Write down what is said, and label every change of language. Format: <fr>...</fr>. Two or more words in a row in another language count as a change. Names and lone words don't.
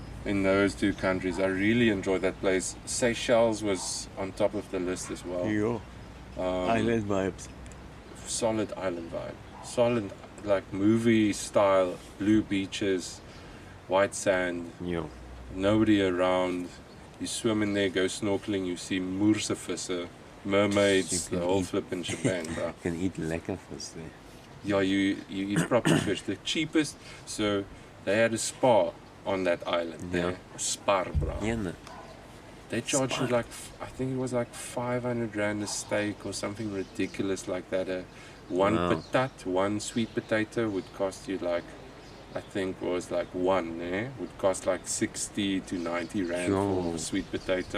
<en>In those two countries, I really enjoyed that place. Seychelles was on top of the list as well. Yeah. Island vibes. Solid island vibe. Solid, like movie style, blue beaches, white sand, Yeah. nobody around. You swim in there, go snorkeling, you see</en> <af>moerse visse,</af> <en>mermaids, the whole flipping Japan, bro. You can eat</en> <af>lekker vis</af> <en>there. Yeah, you eat proper fish. The cheapest, so they had a spa on that island there. Spar, bro. Yeah, no. They charge you like, I think it was like 500 rand a steak or something ridiculous like that. One patat, one sweet potato would cost you like, I think was like one, would cost like 60 to 90 rand for a sweet potato.</en>